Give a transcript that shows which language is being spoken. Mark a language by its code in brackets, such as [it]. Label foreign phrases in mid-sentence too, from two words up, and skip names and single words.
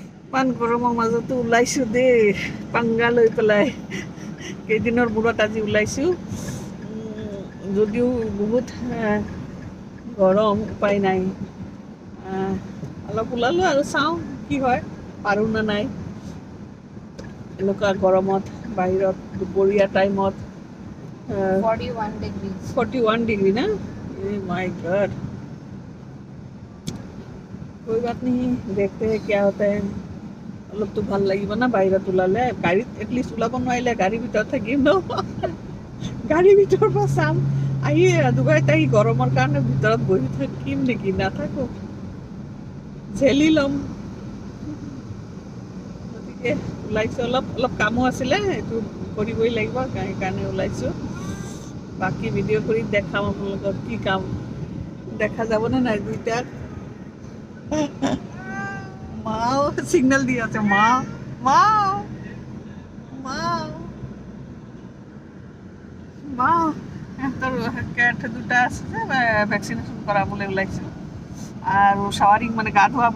[as] ইমান গৰমৰ মাজতো ওলাইছোঁ দেই পাংগা লৈ পেলাই কেইদিনৰ মূৰত আজি ওলাইছোঁ যদিও বহুত গৰম উপায় নাই অলপ ওলালোঁ আৰু চাওঁ কি হয় পাৰোঁ নে নাই এনেকুৱা গৰমত বাহিৰত দুপৰীয়া টাইমত [en] 41 degrees. [hi] 41 डिग्री ना [en] my god [hi] कोई बात नहीं देखते हैं क्या होता है [as] অলপ তো ভাল লাগিব না বাহিৰত ওলালে গাড়ীত এটলিষ্ট ওলাব নোৱাৰিলে গাড়ীৰ ভিতৰত থাকিম ন গাড়ীৰ ভিতৰৰ পৰা চাম আহি ডুবাইত আহি গৰমৰ কাৰণে ভিতৰত বহি থাকিম নেকি নাথাকো ঝেলি ল'ম গতিকে ওলাইছোঁ অলপ অলপ কামো আছিলে এইটো কৰিবই লাগিব সেইকাৰণে ওলাইছোঁ বাকি ভিডিঅ' কৰি দেখাম আপোনালোকক কি কাম দেখা যাবনে নাই দুইটাক মাও সিগনেল দি আছে মা মাও মাও মাও সিহঁতৰ কেট দুটা আছে যে ভেকচিনেশ্যন কৰাবলৈ ওলাইছোঁ আৰু শ্বাৱাৰিং মানে গা ধুৱাব